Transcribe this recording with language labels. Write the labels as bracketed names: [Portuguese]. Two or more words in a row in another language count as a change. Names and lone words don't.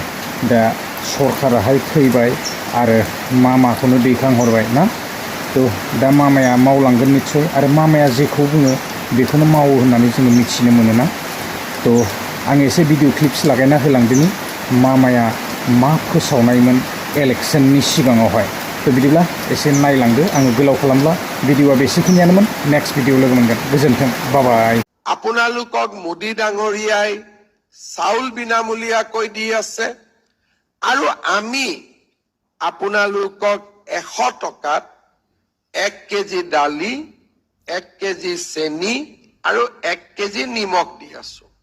[Bodo] दा सरकाराहाय फैबाय आरो मामाखौनो दैखांहरबाय ना थ' दा मामाया मावलांगोन निस्सय आरो मामाया जेखौ बुङो बेखौनो मावो होननानै जोङो मिथिनो मोनोना थ' आं एसे [English] video clips [Bodo] लागायना होलांदिनि मामाया मा फोसावनायमोन इलेक्सननि सिगाङावहाय थ' बिदिब्ला एसे नायलांदो आङो गोलाव खालामला भिडिअआ बेसेखिनियानोमोन [English] next video [Bodo] लोगो मोनगोन गोजोन्थों बाबाय [Assamese] আপোনালোকক মোদী ডাঙৰীয়াই চাউল বিনামূলীয়াকৈ দি আছে আৰু আমি আপোনালোকক 100 টকাত 1 কেজি দালি 1 কেজি চেনি আৰু 1 কেজি নিমখ দি আছো